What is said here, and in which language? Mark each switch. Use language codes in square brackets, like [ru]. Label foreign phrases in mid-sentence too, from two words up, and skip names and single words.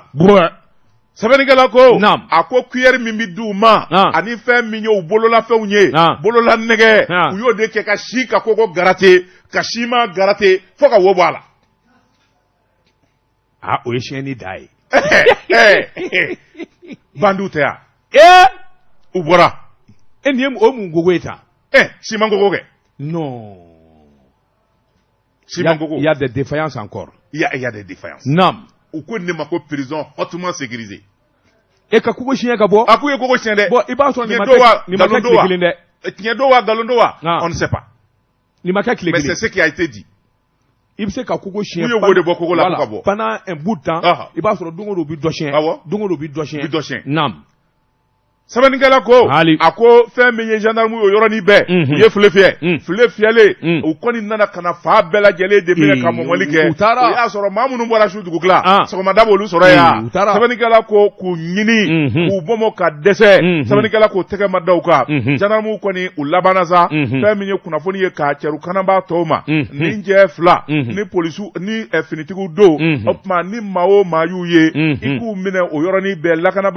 [bm] sɛbɛnnikɛla ko a ko cuillère min bi d'u ma ani fɛn min ye u bololafɛnw ye bolola nɛgɛ u y'o de kɛ ka si ka kogo garate ka si ma garate fo ka wo bɔ a la o ye siɲɛni da ye bandiw tɛ yan u bɔra nin ye o mun kogo ye tan siman kogo kɛ [fr] non il y a des défaillances encore. Il y a des défaillances. [bm] Nam. U ko ne ma ko [fr] prison hautement sécurisée. [bm] E ka kogo siɲɛ ka bɔ. A ko ye kogo siɲɛ dɛ. Bon i b'a sɔrɔ nin ma kɛ tile kelen dɛ. Tiɲɛ don wa nkalon don wa. [fr] On ne sait pas. [bm] Nin ma kɛ tile kelen. [fr] Mais c'est ce qui a été dit. [bm] I bɛ se ka kogo siɲɛ. U ye wo de bɔ kogo la ka bɔ. [fr] Pendant un bout de temps. [bm] I b'a sɔrɔ don o don u bɛ dɔ siɲɛ. Awɔ. Don o don u bɛ dɔ siɲɛ. Nam. sɛbɛnnikɛla ko a ko fɛn min ye gendarme o yɔrɔnin bɛɛ u ye file fiyɛ file fiyɛlen u kɔni nana ka na fa bɛɛ lajɛlen de minɛ ka mɔmɔli kɛ o y'a sɔrɔ maa minnu bɔra su dugukila sɔgɔmada b'olu sɔrɔ yan sɛbɛnnikɛla ko k'u ɲini k'u bɔmɔ ka dɛsɛ sɛbɛnnikɛla k'u tɛgɛ ma da u kan gendarme kɔni u labanna sa fɛn min ye kunnafoni ye k'a cɛru kanabaa tɔw ma ni jɛ fila ni polisiw ni finitigiw don o tuma ni maa o maa y'u ye i k'u minɛ o yɔrɔnin bɛɛ lakanabaa